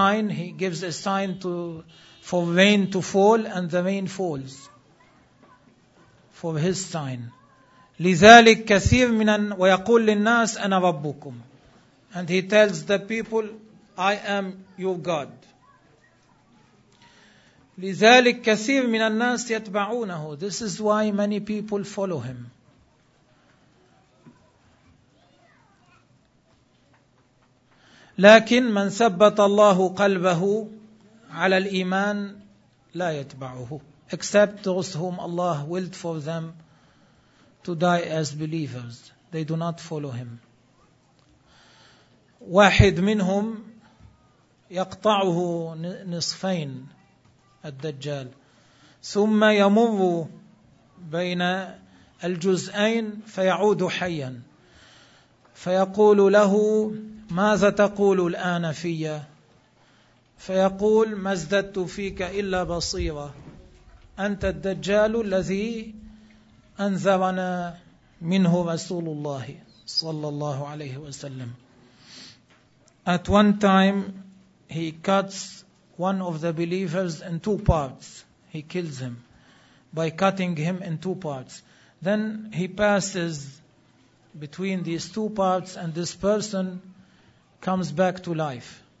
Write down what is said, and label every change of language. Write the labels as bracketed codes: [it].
[en] He gives a sign for rain to fall, and the rain falls for his sign. [ar] لذلك كثير من ويقول للناس أنا ربكم. [en] And he tells the people, I am your God. [ar] لذلك كثير من الناس يتبعونه. [en] This is why many people follow him. [ar] لكن من ثبت الله قلبه على الإيمان لا يتبعه. [en] Except those whom Allah willed for them to die as believers. They do not follow him. [ar] واحد منهم يقطعه نصفين الدجال. ثم يمر بين الجزئين فيعود حيا. فيقول له ماذا تقول الآن فيا؟ فيقول ما ازددت فيك إلا بصيرة. أنت الدجال الذي أنذرنا منه رسول الله صلى الله عليه وسلم. [en] At one time, he cuts one of the believers in two parts. He kills him by cutting him in two parts. Then he passes between these two parts and this person comes back to life.